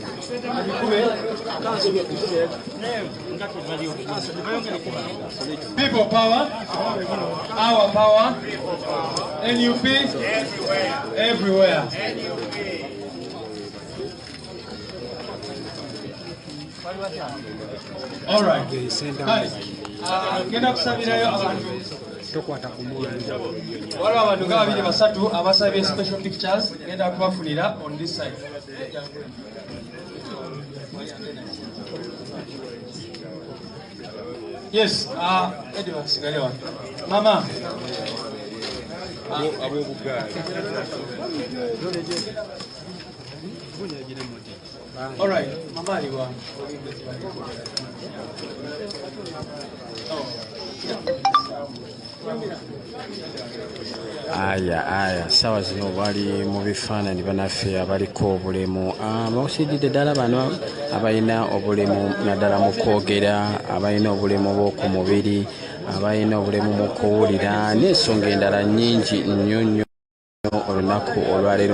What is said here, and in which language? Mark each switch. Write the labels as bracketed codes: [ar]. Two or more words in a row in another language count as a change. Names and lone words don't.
[en] People power, our power, NUP, everywhere. All right. [lg] Genda kusabirayo abantu. Waliwo abantu nga 2-3 abasabye [en] special pictures [lg] genda kubafunira [en] on this side. Yes, Edward Sigalewa. Mama. All right, Mama aliwa. [lg] Aya sawa zino bali mu bifaananyi banaffe abaliko obulemu bakusiididde ddala bano abalina obulemu naddala mu kwogera, abalina obulemu bw'oku mubiri, abalina obulemu mu kuwulira n'ensonga endala nnyingi nnyo olunaku olwaleero.